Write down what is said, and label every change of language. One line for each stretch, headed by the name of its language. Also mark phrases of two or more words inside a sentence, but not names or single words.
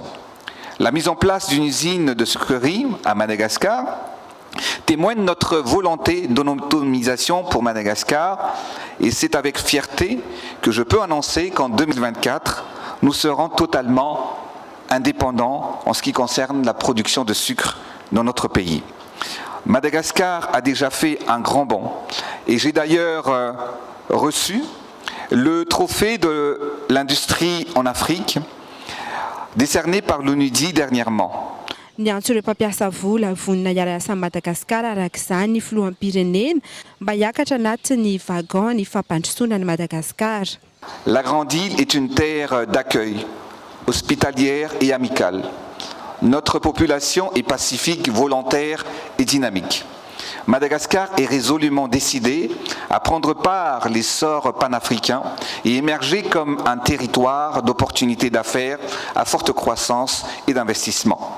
French: La mise en place d'une usine de sucrerie à Madagascar témoigne notre volonté d'autonomisation pour Madagascar et c'est avec fierté que je peux annoncer qu'en 2024, nous serons totalement indépendants en ce qui concerne la production de sucre dans notre pays. Madagascar a déjà fait un grand bond et j'ai d'ailleurs reçu le trophée de l'industrie en Afrique décerné par l'ONUDI dernièrement.
Malagasy: Ny antso ireo mpampiasa vola vonina iarasa Madagasikara arak'izany ny filoham-pirenena mba hiakatra anatin'ny wagon ny fampandrosoana ny Madagasikara.
French: La grande île est une terre d'accueil, hospitalière et amicale. Notre population est pacifique, volontaire et dynamique. Madagascar est résolument décidé à prendre part à l'essor panafricain et émerger comme un territoire d'opportunités d'affaires à forte croissance et d'investissement.